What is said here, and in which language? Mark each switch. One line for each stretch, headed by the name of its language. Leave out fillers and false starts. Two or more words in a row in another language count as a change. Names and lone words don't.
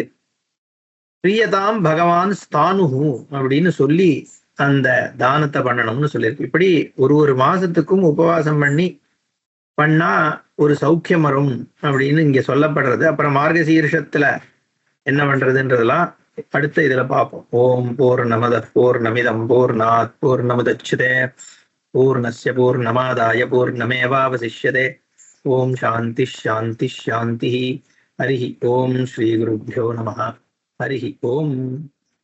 Sanskrit: प्रीयतां भगवान् स्थाणुः
Tamil: அப்படின்னு சொல்லி அந்த தானத்தை பண்ணணும்னு சொல்லியிருக்கு. இப்படி ஒரு மாசத்துக்கும் உபவாசம் பண்ணா ஒரு சௌக்கியம் வரும் அப்படின்னு இங்க சொல்லப்படுறது. அப்புறம் மார்கசீர்ஷத்துல என்ன பண்றதுன்றதெல்லாம் அடுத்த இதுல பார்ப்போம்.
Sanskrit: ॐ पूर्णमदः पूर्णमिदं पूर्णात् पूर्णमुदच्यते पूर्णस्य पूर्णमादाय पूर्णमेवावशिष्यते. ॐ शान्ति शान्ति शान्ति. हरि ॐ श्री गुरुभ्यो नमः. हरि ॐ.